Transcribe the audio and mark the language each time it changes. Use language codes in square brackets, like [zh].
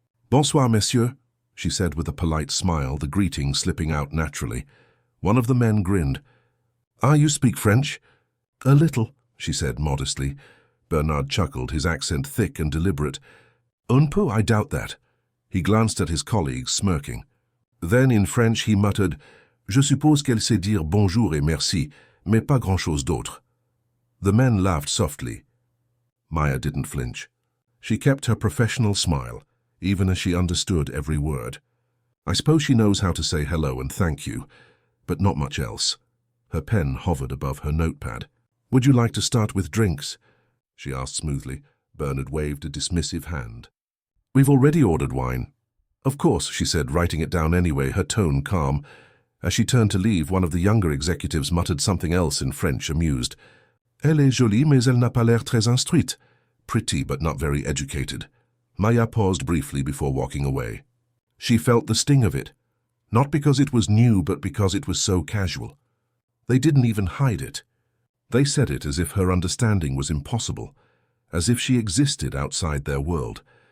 [fr] "Bonsoir, messieurs," [en] she said with a polite smile, the greeting slipping out naturally. One of the men grinned. "Ah, you speak French?" "A little," she said modestly. Bernard chuckled, his accent thick and deliberate. [fr] "Un peu, [en] I doubt that." He glanced at his colleagues, smirking. Then in French he muttered, [fr] "Je suppose qu'elle sait dire bonjour et merci, mais pas grand-chose d'autre." [en] The men laughed softly. Maya didn't flinch. She kept her professional smile, even as she understood every word. "I suppose she knows how to say hello and thank you, but not much else." Her pen hovered above her notepad. "Would you like to start with drinks?" she asked smoothly. Bernard waved a dismissive hand. "We've already ordered wine." "Of course," she said, writing it down anyway, her tone calm. As she turned to leave, one of the younger executives muttered something else in French, amused. [fr] "Elle est jolie, mais elle n'a pas l'air très instruite." [en] Pretty, but not very educated. Maya paused briefly before walking away. She felt the sting of it, not because it was new, but because it was so casual. They didn't even hide it. They said it as if her understanding was impossible, as if she existed outside their world.